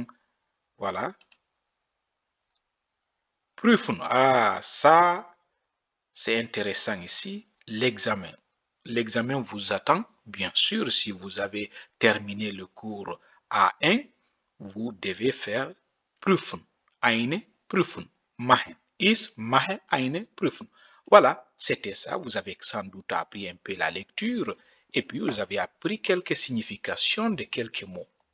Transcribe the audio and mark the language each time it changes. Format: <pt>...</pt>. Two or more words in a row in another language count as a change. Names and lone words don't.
<fr>Voilà. Prüfen. Ah, ça, c'est intéressant ici. L'examen. L'examen vous attend. Bien sûr, si vous avez terminé le cours A1, vous devez faire prüfen.</fr> <de>Eine prüfen. Machen. Ich mache eine Prüfung.</de> <fr>Voilà, c'était ça. Vous avez sans doute appris un peu la lecture et puis vous avez appris quelques significations de quelques mots.</fr>